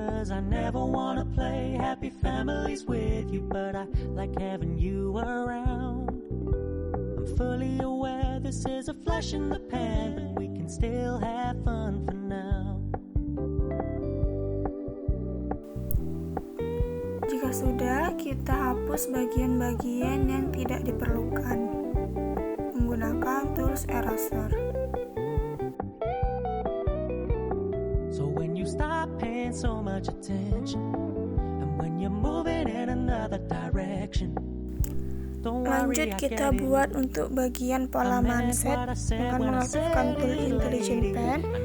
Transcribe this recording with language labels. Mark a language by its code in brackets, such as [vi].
[en] I never wanna play happy families with you, but I like having you around. I'm fully aware this is a flash in the pan, but we can still have fun for now. [id] Jika sudah, kita hapus bagian-bagian yang tidak diperlukan menggunakan tools eraser. [en] So when you stop paying so much attention, and when you're moving in another direction. [id] Lanjut kita buat untuk bagian pola manset dengan mengaktifkan tool intelligent pen.